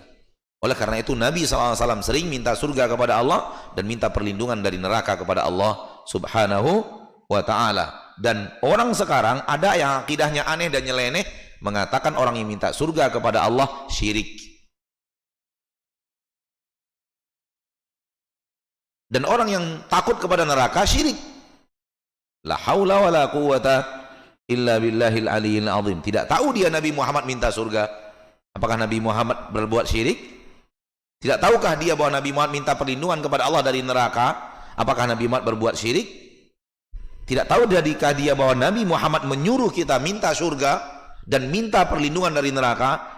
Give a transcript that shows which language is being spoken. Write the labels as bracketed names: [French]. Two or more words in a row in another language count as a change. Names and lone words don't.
[Indonesian] Oleh karena itu Nabi SAW sering minta surga kepada Allah dan minta perlindungan dari neraka kepada Allah [Arabic] سبحانه وتعالى. [Indonesian] Dan orang sekarang ada yang akidahnya aneh dan nyeleneh, mengatakan orang yang minta surga kepada Allah syirik. Dan orang yang takut kepada neraka syirik. [Arabic] لا حول ولا قوة إلا بالله العلي العظيم. [Indonesian] Tidak tahu dia Nabi Muhammad minta surga. Apakah Nabi Muhammad berbuat syirik? Tidak tahukah dia bahwa Nabi Muhammad minta perlindungan kepada Allah dari neraka? Apakah Nabi Muhammad berbuat syirik? Tidak tahu jadikah dia bahwa Nabi Muhammad menyuruh kita minta surga dan minta perlindungan dari neraka?